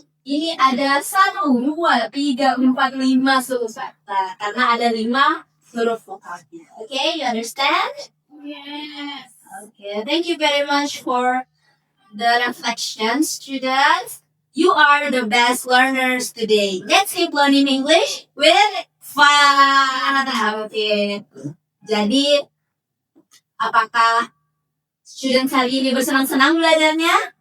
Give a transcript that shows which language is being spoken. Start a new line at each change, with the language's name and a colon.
Indonesian: Ini ada 1, 2, 3, 4, 5 suku kata karena ada 5 huruf vokalnya.
English: Okay, you understand? Yes. Okay, thank you very much for the reflection, students. You are the best learners today. Let's keep learning English with fun. Okay.
Indonesian: Jadi, apakah students hari ini bersenang-senang belajarnya?